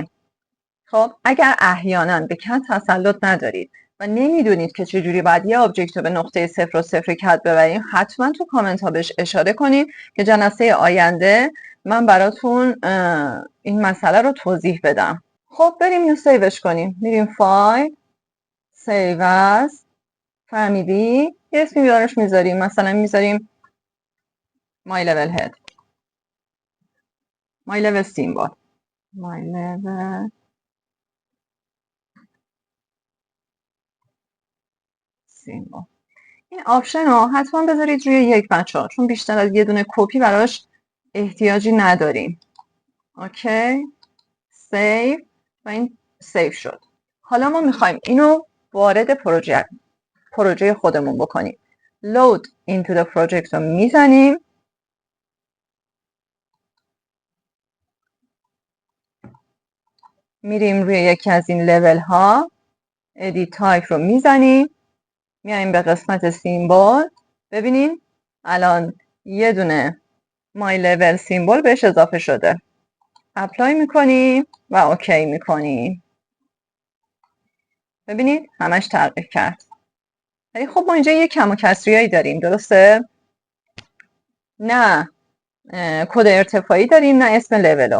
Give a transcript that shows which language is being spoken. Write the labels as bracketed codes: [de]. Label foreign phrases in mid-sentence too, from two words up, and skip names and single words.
[fa] خب اگر احیانا به کد تسلط ندارید و نمیدونید که چجوری باید یه آبجکت رو به نقطه 0 و 0 کد ببریم، حتما تو کامنت ها بهش اشاره کنید که جلسه آینده من براتون این مسئله رو توضیح بدم. خب بریم اینو سیوش کنیم. میریم فایل، [en] save as, [fa] فهمیدی؟ یه اسمی براش میذاریم، مثلا میذاریم [en] my level head، my level symbol، my level symbol. [fa] این آپشن رو حتما بذارید روی یک بچه، چون بیشتر از یه دونه کپی براش احتیاجی نداریم. اوکی، سیو و این سیو شد. حالا ما میخوایم اینو وارد پروژه خودمون بکنیم. [en] load into the project [fa] رو میزنیم، میریم روی یکی از این لول ها، [en] edit type [fa] رو میزنیم، میایم به قسمت سیمبل، ببینین الان یه دونه [en] my level symbol [fa] بهش اضافه شده. اپلای میکنیم و اوکی میکنیم. ببینید همش تغییر کرد. ولی خب ما اینجا یه کم و کسریایی داریم، درسته؟ نه کد ارتفاعی داریم نه اسم لولو.